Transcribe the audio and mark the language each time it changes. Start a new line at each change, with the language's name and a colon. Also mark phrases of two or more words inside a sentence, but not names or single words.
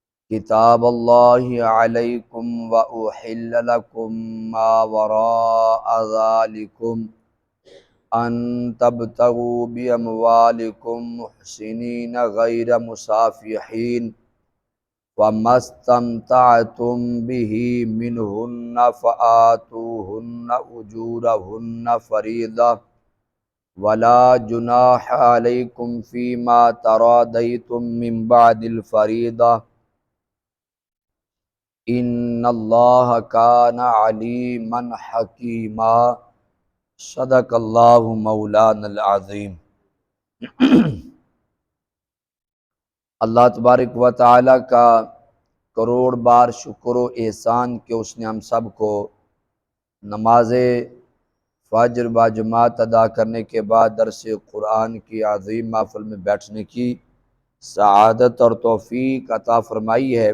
Arabic: كتاب الله عليكم وأحل لكم ما وراء ذلكم أن تبتغوا بأموالكم محصنين غير مسافحين فما استمتعتم به منهن فآتوهن أجورهن فريضة ولا جناح عليكم فيما تراضيتم به من بعد الفريضة إن الله كان عليما حكيما. صدق الله مولانا العظيم. الله تبارك وتعالى
Urdu: کا کروڑ بار شکر و احسان کہ اس نے ہم سب کو نماز فجر باجماعت ادا کرنے کے بعد درس قرآن کی عظیم محفل میں بیٹھنے کی سعادت اور توفیق عطا فرمائی ہے.